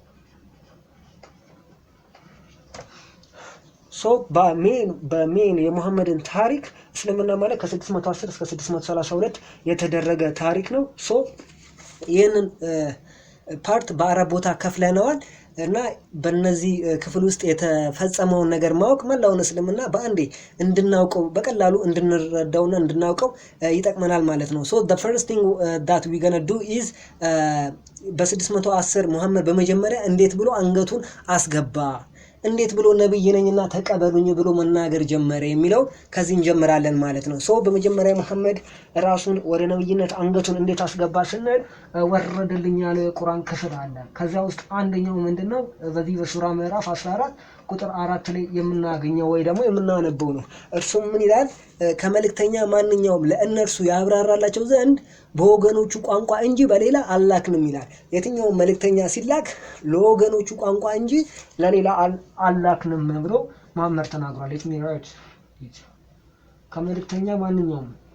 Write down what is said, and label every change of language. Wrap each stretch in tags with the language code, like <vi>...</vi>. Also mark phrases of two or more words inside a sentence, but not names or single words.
<am>ሶ በሜን የሙሐመድን ታሪክ እስልምና ማለት ከ610 እስከ 632 የተደረገ ታሪክ ነው። ሶ ይህንን ፓርት በአራት ቦታ ከፍለነዋል እና በእነዚህ ክፍል ውስጥ የተፈጸመውን ነገር ማወቅ መላውን እስልምና በአንዴ እንድናውቀው በቀላሉ እንድንረዳውና እንድናውቀው ይጠቅመናል ማለት ነው። ሶ</am> <en>the first thing that we gonna do is</en> <am>በ610 ሙሐመድ በመጀመሪያ እንዴት ብሎ አንገቱን አስገባ፣ እንዴት ብሎ ነብይ ነኝና ተቀበሉኝ ብሎ መናገር ጀመረ የሚለው ከዚህ እንጀምራለን ማለት ነው። ሶ በመጀመሪያ መሐመድ ራሱን ወደ ነብይነት አንገቱን እንዴት አስገባ ስንል ወረደልኝ ያለው የቁርአን ክፍል አለ። ከዛ ውስጥ አንደኛው ምንድነው በዚህ በሱራ ምዕራፍ 14 ቁጥር 4 ላይ የምናገኘው ወይ ደግሞ የምናነበው ነው። እርሱም ምን ይላል? ከመልእክተኛ ማንኛውም ለእነርሱ ያብራራላቸው ዘንድ በወገኖቹ ቋንቋ እንጂ በሌላ አላክንም ይላል። የትኛውም መልእክተኛ ሲላክ ለወገኖቹ ቋንቋ እንጂ ለሌላ አላክንም ብሎ መሐመድ ተናግሯል።</am> <en>let me write it</en> <am>ከመልእክተኛ ማንኛውም</am>